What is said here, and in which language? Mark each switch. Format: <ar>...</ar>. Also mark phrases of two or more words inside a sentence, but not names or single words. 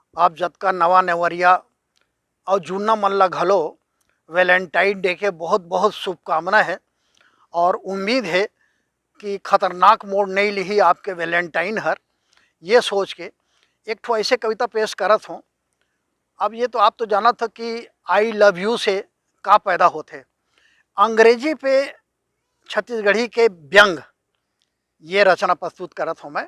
<hne>आप जतका नवा नेवरिया और जूना मन ला घलो वैलेंटाइन डे के बहुत बहुत शुभकामना है। और उम्मीद है कि खतरनाक मोड़ नहीं ली आपके वैलेंटाइन हर, ये सोच के एक ठो ऐसे कविता पेश करत हूँ। अब ये तो आप तो जाना था कि</hne> <en>I love you</en> <hne>से का पैदा होते, अंग्रेजी पे छत्तीसगढ़ी के व्यंग ये रचना प्रस्तुत करत हूँ मैं।</hne>